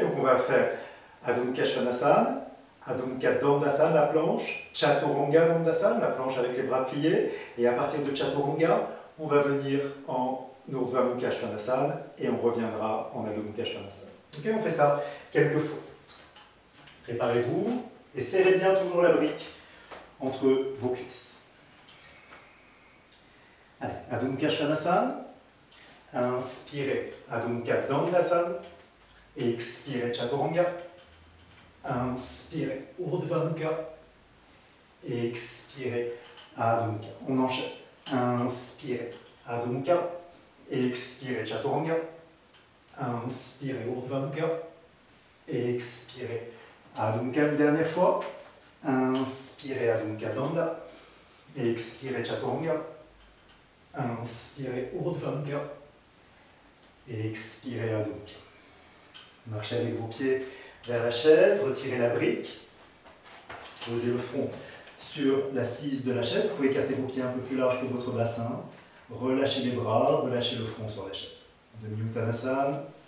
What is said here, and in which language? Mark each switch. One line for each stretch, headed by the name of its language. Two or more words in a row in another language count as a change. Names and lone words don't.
French: Donc on va faire Adho Mukha Svanasana, Adho Mukha Dandasana, la planche, Chaturanga Dandasana, la planche avec les bras pliés, et à partir de Chaturanga, on va venir en Urdhva Mukha Svanasana et on reviendra en Adho Mukha Svanasana. Ok, on fait ça quelques fois. Préparez-vous et serrez bien toujours la brique entre vos cuisses. Allez, Adho Mukha Svanasana. Inspirez Adho Mukha Dandasana. Expirez Chaturanga. Inspirez Urdhva Mukha. Expirez Adho Mukha. On enchaîne. Inspirez Adho Mukha. Expirez Chaturanga. Inspirez Urdhva Mukha. Expirez Adho Mukha une dernière fois. Inspirez Adho Mukha Danda. Expirez Chaturanga. Inspirez Urdhva Mukha. Expirez Adho Mukha. Marchez avec vos pieds vers la chaise, retirez la brique. Posez le front sur l'assise de la chaise. Vous pouvez écarter vos pieds un peu plus large que votre bassin. Relâchez les bras, relâchez le front sur la chaise. Demi-uttanasana.